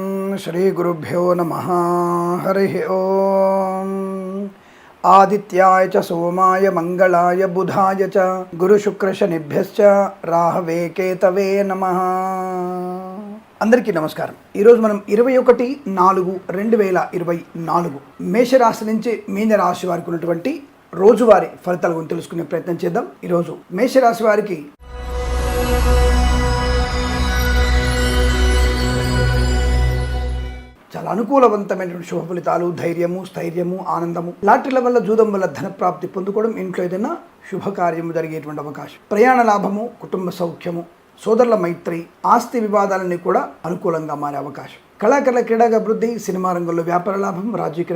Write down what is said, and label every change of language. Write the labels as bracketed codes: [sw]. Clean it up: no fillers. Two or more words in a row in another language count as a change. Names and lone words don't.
[sa] श्रीगुरुभ्यो नमः। हरिः ओम्। आदित्याय च सोमाय मंगलाय बुधाय च गुरुशुक्रशनिभ्यश्च राहवे केतवे नमः। [te] అందరికీ నమస్కారం। ఈరోజు మనం 21/4/2024 మేషరాశి నుంచి మీన రాశి వారికి ఉన్నటువంటి రోజువారీ ఫలితాల గురించి తెలుసుకునే ప్రయత్నం చేద్దాం। ఈరోజు మేషరాశి వారికి చాలా అనుకూలవంతమైనటువంటి శుభ ఫలితాలు, ధైర్యము, స్థైర్యము, ఆనందము, లాటరీల వల్ల జూదం వల్ల ధన ప్రాప్తి పొందుకోవడం, ఇంట్లో ఏదైనా శుభకార్యము జరిగేటువంటి అవకాశం, ప్రయాణ లాభము, కుటుంబ సౌఖ్యము, సోదరుల మైత్రి, ఆస్తి వివాదాలన్నీ కూడా అనుకూలంగా మారే అవకాశం, కళాకారుల క్రీడాగా అభివృద్ధి, సినిమా రంగంలో వ్యాపార లాభం, రాజకీయ